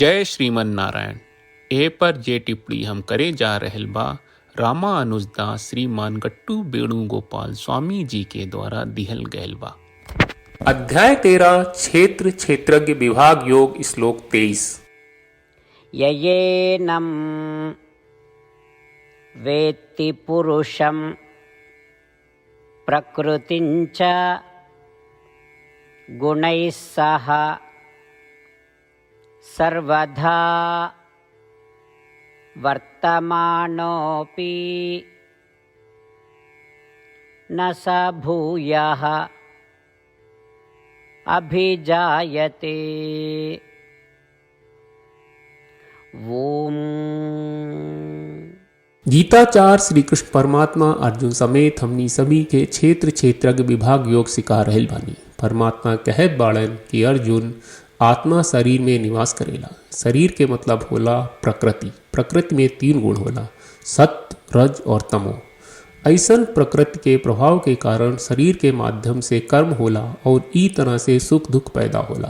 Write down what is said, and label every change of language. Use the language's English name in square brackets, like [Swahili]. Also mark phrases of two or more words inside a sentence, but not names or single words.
[Bhojpuri] जय श्रीमन नारायण। ए पर जे टिप्पणी हम करे जा रहल बा रामानुजदास श्रीमान गट्टू वेणुगोपाल स्वामी जी के द्वारा दिहल गयल बा। अध्याय 13 क्षेत्र क्षेत्रज्ञ विभाग योग श्लोक 23। [Sanskrit] ययेनं वेत्ति पुरुषं प्रकृतिञ्च गुणैः सह सर्वधा वर्तमानोऽपि न स भूयः अभिजायते। ओम। [Bhojpuri] गीताचार्य श्री कृष्ण परमात्मा अर्जुन समेत हमनी सभी के क्षेत्र क्षेत्रज्ञ विभाग योग सिखा रहल बानी। परमात्मा कहत बाड़न कि अर्जुन आत्मा शरीर में निवास करेला। शरीर के मतलब होला प्रकृति। प्रकृति में 3 गुण होला, सत्व, रज और तमो। ऐसन प्रकृति के प्रभाव के कारण शरीर के माध्यम से कर्म होला और ई तरह से सुख दुख पैदा होला।